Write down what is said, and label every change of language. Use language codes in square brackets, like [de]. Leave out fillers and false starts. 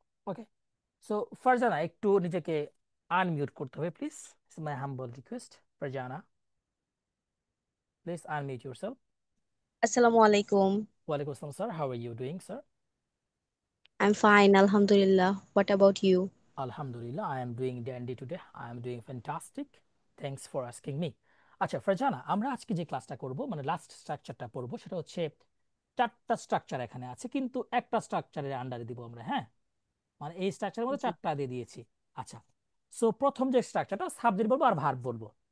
[bn] ওকে, so Farzana একটু নিজেকে unmute করতে হবে please, [en] It's my humble request. Farzana please unmute yourself. [ar] Assalamu alaikum. ওয়ালাইকুম আসসালাম [en] Sir, how are you doing sir? I'm fine, Alhamdulillah. What about you? Alhamdulillah, I am doing dandy today. I am doing fantastic. Thanks for asking me. [bn] আচ্ছা ফারজানা, আমরা আজকে যে ক্লাসটা করব মানে last স্ট্রাকচারটা পড়বো, সেটা হচ্ছে 4টা স্ট্রাকচার এখানে আছে, কিন্তু একটা স্ট্রাকচারের আন্ডারে দিব আমরা। হ্যাঁ, মানে এই স্ট্রাকচারের মধ্যে জি। 4টা দিয়ে দিয়েছি। আচ্ছা, সো প্রথম যে স্ট্রাকচারটা সাবজেক্ট বলবো আর ভার্ব বলবো।